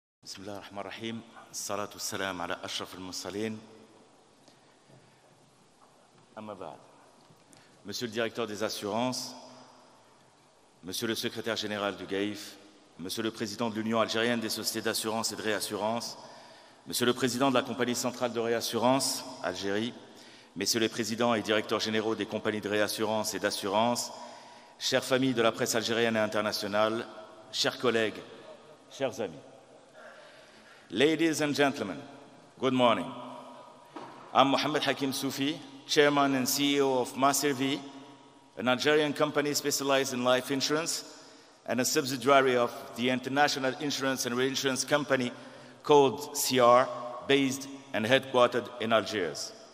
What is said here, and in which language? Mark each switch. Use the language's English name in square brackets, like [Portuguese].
[Arabic] بسم الله الرحمن الرحيم الصلاة والسلام على أشرف المرسلين أما بعد. [French] Monsieur le directeur des assurances, Monsieur le secrétaire général du GAIF, Monsieur le président de l'Union algérienne des sociétés d'assurance et de réassurance, Monsieur le président de la compagnie centrale de réassurance, Algérie, Messieurs les présidents et directeurs généraux des compagnies de réassurance et d'assurance, chères familles de la presse algérienne et internationale, chers collègues, chers amis. [English] Ladies and gentlemen, good morning. I'm Mohamed Hakim Soufi, Chairman and CEO of Maservi, an Algerian company specialized in life insurance and a subsidiary of the international insurance and reinsurance company called CR, based and headquartered in Algiers.